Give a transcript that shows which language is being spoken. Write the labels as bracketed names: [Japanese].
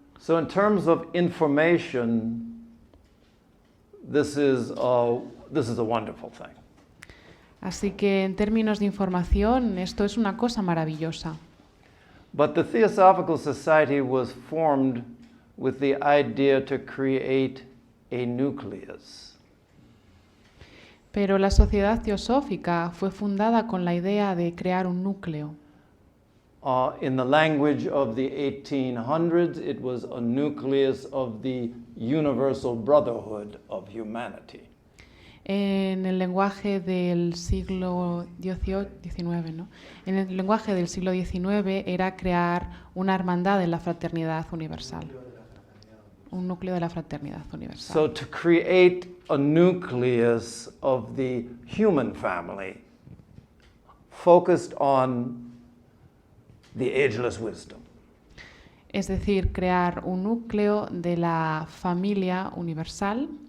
[English] So in terms of information, this is a wonderful thing. [Spanish] Así que en términos de información, esto es una cosa maravillosa. [English] But the Theosophical Society was formed with the idea to create a nucleus. [Spanish] Pero la Sociedad Teosófica fue fundada con la idea de crear un núcleo. [English] In the language of the 1800s, it was a nucleus of the universal brotherhood of humanity. [Spanish] En el lenguaje del siglo XIX, ¿no? En el lenguaje del siglo XIX era crear una hermandad de la fraternidad universal. Un núcleo de la fraternidad universal. [English] So to create a nucleus of the human family focused on the ageless wisdom. [Spanish] Es decir, crear un núcleo de la familia universal.